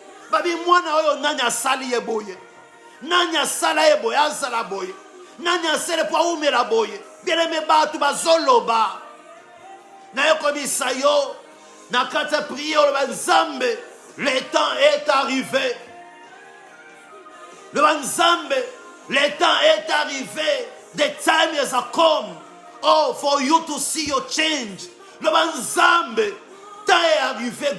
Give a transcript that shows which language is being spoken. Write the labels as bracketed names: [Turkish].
[Lingala] babi mwana oyo nani asali ye boye nani asala ye boye azala boye nani asele po aumela boye bien-aimé bato bazoloba na yo kobisa yo na kati ya prière oloba nzambe [French] le temps est arrivé. Le Nzambe, le temps est arrivé. [English] The time has come. Oh, for you to see your change. [French] Le Nzambe, temps est arrivé.